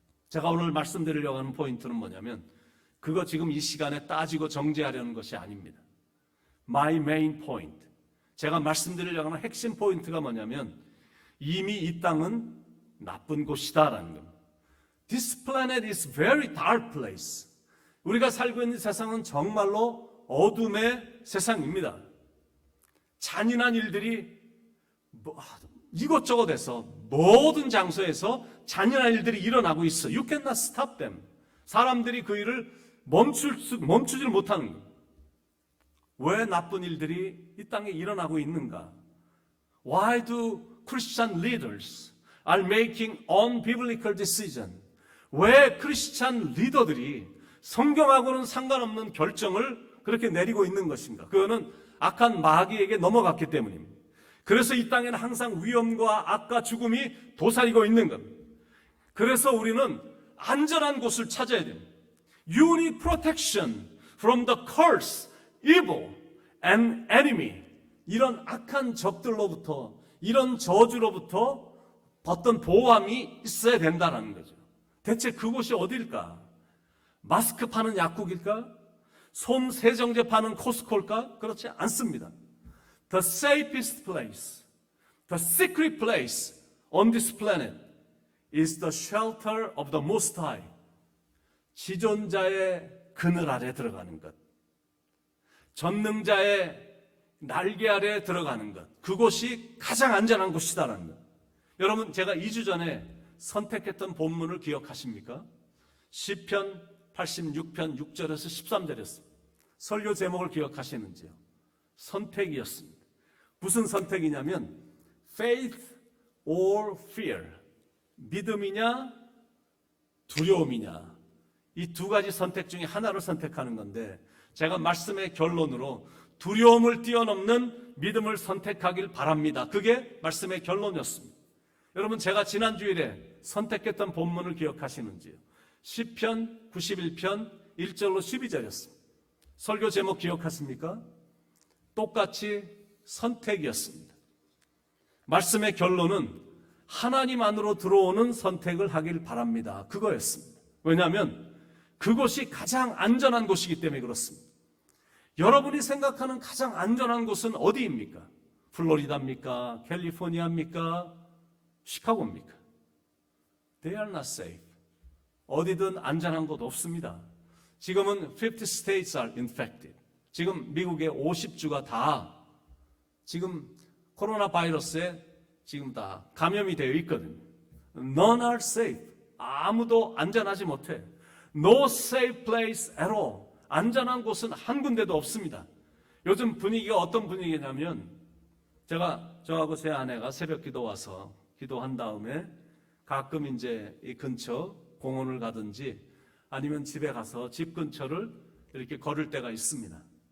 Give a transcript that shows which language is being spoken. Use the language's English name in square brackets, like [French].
[Korean] 제가 오늘 말씀드리려고 하는 포인트는 뭐냐면 그거 지금 이 시간에 따지고 정죄하려는 것이 아닙니다. [English] My main point. [Korean] 제가 말씀드리려고 하는 핵심 포인트가 뭐냐면 이미 이 땅은 나쁜 곳이다라는 겁니다. [English] This planet is very dark place. [Korean] 우리가 살고 있는 세상은 정말로 어둠의 세상입니다. 잔인한 일들이 이것저것에서 모든 장소에서 잔인한 일들이 일어나고 있어. [English] You cannot stop them. [Korean] 사람들이 그 일을 멈추질 못하는 거예요. 왜 나쁜 일들이 이 땅에 일어나고 있는가? [English] Why do Christian leaders are making unbiblical decisions? [Korean] 왜 크리스찬 리더들이 성경하고는 상관없는 결정을 그렇게 내리고 있는 것인가? 그거는 악한 마귀에게 넘어갔기 때문입니다. 그래서 이 땅에는 항상 위험과 악과 죽음이 도사리고 있는 겁니다. 그래서 우리는 안전한 곳을 찾아야 됩니다. [English] You need protection from the curse, evil, and enemy. [Korean] 이런 악한 적들로부터, 이런 저주로부터 어떤 보호함이 있어야 된다는 거죠. 대체 그곳이 어딜까? 마스크 파는 약국일까? 솜 세정제 파는 코스코일까? 그렇지 않습니다. [English] The safest place, the secret place on this planet is the shelter of the Most High. [Korean] 지존자의 그늘 아래 들어가는 것. 전능자의 날개 아래 들어가는 것. 그곳이 가장 안전한 곳이다라는 것. 여러분, 제가 2주 전에 선택했던 본문을 기억하십니까? 시편 86편 6절에서 13절이었습니다. 설교 제목을 기억하시는지요? 선택이었습니다. 무슨 선택이냐면 [English] faith or fear. [Korean] 믿음이냐 두려움이냐. 이 두 가지 선택 중에 하나를 선택하는 건데 제가 말씀의 결론으로 두려움을 뛰어넘는 믿음을 선택하길 바랍니다. 그게 말씀의 결론이었습니다. 여러분, 제가 지난 주일에 선택했던 본문을 기억하시는지요? 시편 91편 1절로 12절이었습니다. 설교 제목 기억하십니까? 똑같이 선택이었습니다. 말씀의 결론은 하나님 안으로 들어오는 선택을 하길 바랍니다. 그거였습니다. 왜냐하면 그곳이 가장 안전한 곳이기 때문에 그렇습니다. 여러분이 생각하는 가장 안전한 곳은 어디입니까? 플로리다입니까? 캘리포니아입니까? 시카고입니까? [English] They are not safe. [Korean] 어디든 안전한 곳 없습니다. 지금은 [English] 50 states are infected. [Korean] 지금 미국의 50주가 다 지금 코로나 바이러스에 지금 다 감염이 되어 있거든요. [English] None are safe. [Korean] 아무도 안전하지 못해. [English] No safe place at all. [Korean] 안전한 곳은 한 군데도 없습니다. 요즘 분위기가 어떤 분위기냐면 저하고 제 아내가 새벽 기도 와서 기도한 다음에 가끔 이제 이 근처 공원을 가든지 아니면 집에 가서 집 근처를 이렇게 걸을 때가 있습니다.